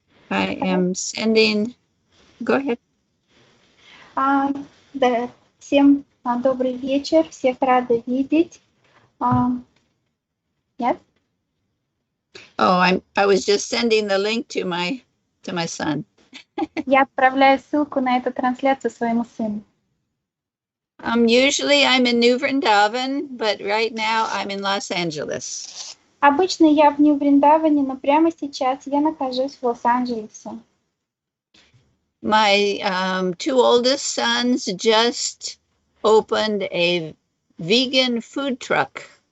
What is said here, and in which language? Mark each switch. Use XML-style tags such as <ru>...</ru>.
<en>I am sending... Go ahead.</en> <ru>Да, всем добрый вечер. Всех рада видеть.</ru> <en>Yes? Oh, I was just sending the link to my son.</en> <ru>Я отправляю ссылку на эту трансляцию своему сыну.</ru> <en>Usually I'm in Nью Вриндаван, but right now I'm in Los Angeles.</en> <ru>Обычно я в Нью Вриндаване, но прямо сейчас я нахожусь в Лос-Анджелесе.</ru> <en>My two oldest sons just opened a vegan food truck.</en>